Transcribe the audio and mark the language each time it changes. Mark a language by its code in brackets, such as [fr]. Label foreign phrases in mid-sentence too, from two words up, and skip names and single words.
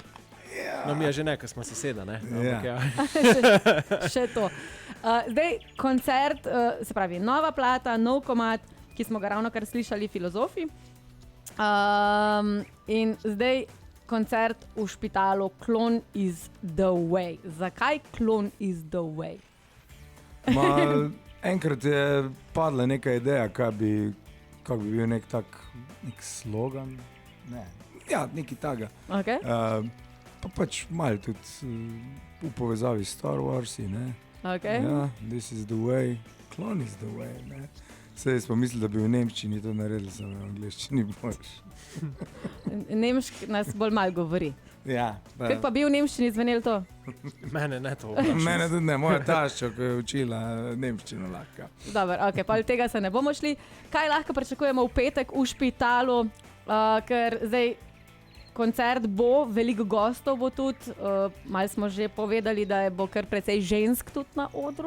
[sl] No, mi je že nekaj, smo soseda, ne? Ampak Ja. Še to. Zdaj, koncert, se pravi, nova plata, nov komad, ki smo ga ravno kar slišali, Filozofi. In zdaj koncert v Špitalu, [en] Klon is the way. [sl] Zakaj [en] Klon is the way? [sl] Enkrat je padla neka ideja, kaj bi bil nek slogan. Ne. Ja, nekaj takega. Okay. Pa pač malo tudi v povezavi s Star Warsi. Okay. Ja, [en] this is the way, Klon is the way. [sl] Ne. Saj smo mislili, da bi v nemščini to naredili, samo v angleščini boš. Nemški nas bolj malo govori. Ja, Kako pa bi v nemščini zvenelo to? Mene ne to. Mene tudi ne, moja tašča, ko je učila nemščino lahko. Dobro, okay, pa od tega se ne bomo šli. Kaj lahko pričakujemo v petek v Špitalu, ker zdaj koncert bo, veliko gostov bo tudi, malo smo že povedali, da bo kar precej žensk tudi na odru.